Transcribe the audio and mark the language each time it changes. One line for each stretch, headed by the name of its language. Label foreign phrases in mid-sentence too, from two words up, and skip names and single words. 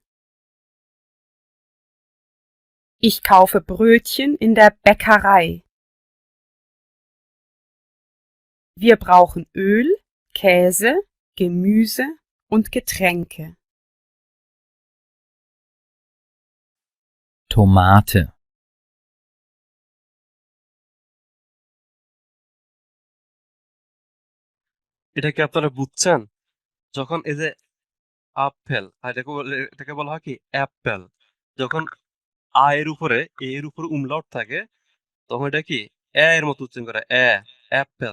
German: Ich kaufe Brötchen in der Bäckerei. Wir brauchen Öl, Käse, Gemüse und Getränke. Tomate.
Bangla: এটা কি আপনারা বুঝছেন? যখন এই যে আপেল, আর এটাকে বলা হয় কি অ্যাপেল। যখন আ এর উপরে এ এর উপরে umlaut থাকে, তখন এটা কি এর মতো উচ্চারণ করে, অ্যাপেল।